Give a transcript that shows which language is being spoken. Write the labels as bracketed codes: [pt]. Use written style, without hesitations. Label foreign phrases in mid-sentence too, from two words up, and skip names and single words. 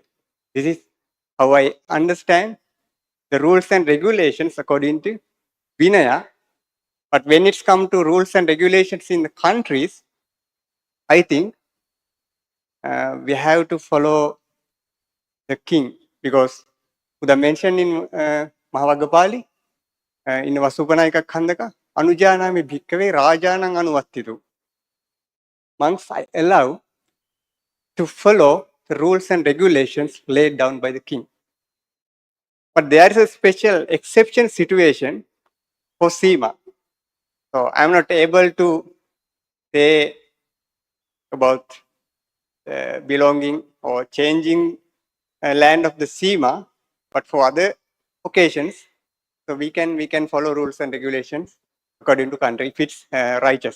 [en] This is how I understand the rules and regulations according to Vinaya. But when it's come to rules and regulations in the countries, I think we have to follow the king, because Buddha mentioned in Mahavagga Pali, in Vasupanayika Khandaka, [pi] Anujanami Bhikkave Rajanang Anuvattitu. [en] Monks are allowed to follow the rules and regulations laid down by the king. But there is a special exception situation for Sima. So I'm not able to say about belonging or changing land of the Sima, but for other occasions, so we can follow rules and regulations according to country if it's righteous.